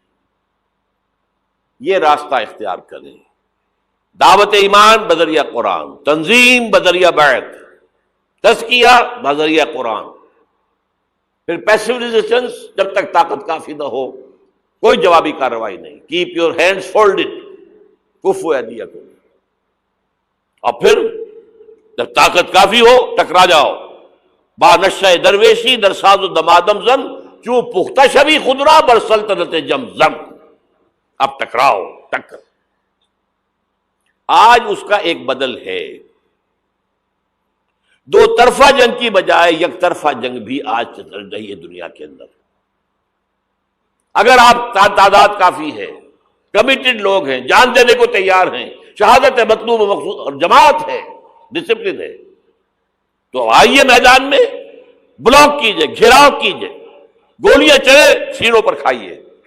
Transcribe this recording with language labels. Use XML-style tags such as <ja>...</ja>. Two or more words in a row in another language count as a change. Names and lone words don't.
<ur>یہ راستہ اختیار کریں، دعوت ایمان بذریعہ قرآن، تنظیم بذریعہ بیعت، تزکیہ بذریعہ قرآن، پھر</ur> <en>passive resistance</en> <ur>جب تک طاقت کافی نہ ہو کوئی جوابی کارروائی نہیں۔</ur> <en>keep your hands folded</en> <ar>کفوا ایدیکم،</ar> <ur>اور پھر جب طاقت کافی ہو ٹکرا جاؤ۔</ur> <fa>با نشہ درویشی در ساز و دمادم زن چوں پختہ شبی خدرا بر سلطنت جمزم۔</fa> <ur>اب ٹکراؤ، ٹکر۔ آج اس کا ایک بدل ہے، دو طرفہ جنگ کی بجائے یک طرفہ جنگ بھی آج چل رہی ہے دنیا کے اندر۔ اگر آپ تعداد کافی ہے، کمیٹڈ لوگ ہیں، جان دینے کو تیار ہیں، شہادت ہے مطلوب و مقصود اور جماعت ہے، ڈسپلن ہے، تو آئیے میدان میں، بلاک کیجئے، گھیراؤ کیجئے، گولیاں چلے سینوں پر کھائیے۔</ur>